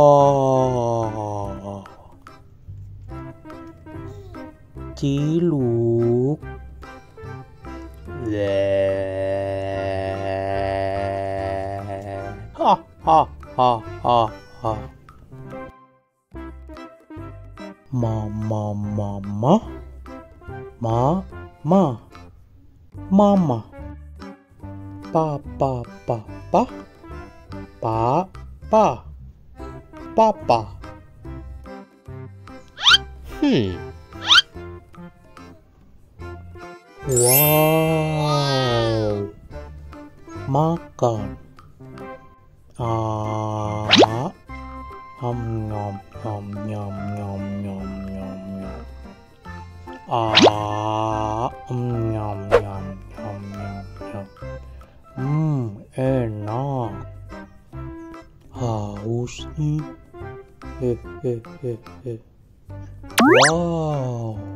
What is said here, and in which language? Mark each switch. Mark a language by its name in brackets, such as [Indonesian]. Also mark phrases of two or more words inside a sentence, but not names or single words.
[Indonesian] Ciluk, le, ha ha ha ha ha, mama mama. Mama, papa, papa. Wow, makan. Nom nom nom nom nom nom nom nom. Nyam nyam nyam nyam nyam. Enak. Haus nih. Wow.